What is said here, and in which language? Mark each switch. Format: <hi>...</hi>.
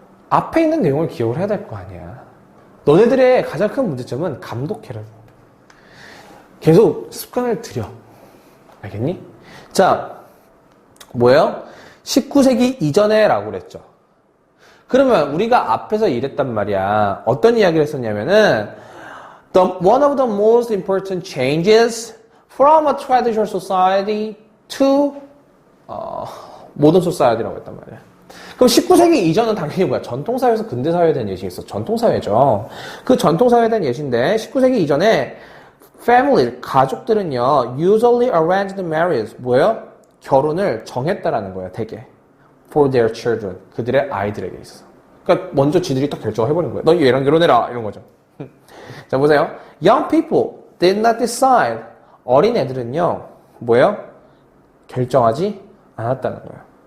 <ko>앞에 있는 내용을 기억을 해야 될 거 아니야. 너네들의 가장 큰 문제점은 감독해라. 계속 습관을 들여. 알겠니? 자, 뭐예요? 19세기 이전에 라고 그랬죠. 그러면 우리가 앞에서 이랬단 말이야. 어떤 이야기를 했었냐면은</ko> <en>one of the most important changes from a traditional society to modern society라고</en> <ko>했단 말이야. 그럼 19세기 이전은 당연히 뭐야? 전통사회에서 근대사회에 대한 예시가 있어. 전통사회죠. 그 전통사회에 대한 예시인데 19세기 이전에 family, 가족들은요</ko> <en>usually arranged marriages</en> <ko>뭐예요? 결혼을 정했다라는 거예요. 대개</ko> <en>for their children,</en> <ko>그들의 아이들에게 있어서. 그러니까 먼저 지들이 딱 결정을 해버린 거예요. 너 얘랑 결혼해라 이런 거죠. 자, 보세요.</ko> <en>Young people did not decide.</en> <ko>어린 애들은요, 뭐예요? 결정하지 않았다는 거예요.</ko>